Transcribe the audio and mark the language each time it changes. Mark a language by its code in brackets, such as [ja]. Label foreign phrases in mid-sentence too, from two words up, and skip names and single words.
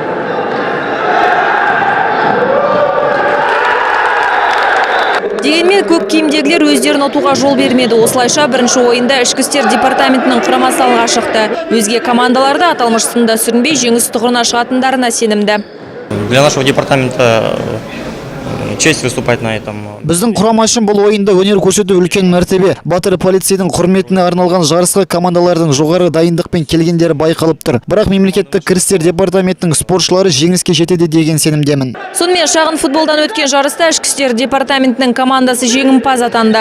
[kk] Дегенмен көк киімдегілер өздерін ұтуға жол бермеді. Осылайша бірінші ойында ішкі істер департаментінің құрамасы алға шықты. Өзге командаларда аталмыш сында сүрінбей жеңіс тұғырына шығатындарына сенімді. [ru] Для нашего департамента честь выступать на этом. [kk] Біздің құрама үшін бұл ойында өнер көрсету үлкен мәртебе. Батыр полицейдің құрметіне арналған жарысқа командалардың жоғары дайындықпен келгендері байқалып тұр. Бірақ мемлекеттік кірістер департаментінің спортшылары жеңіске жетеді деген сенімдемін. Сонымен шағын футболдан өткен жарыста ішкі істер департаментінің командасы жеңімпаз атанды.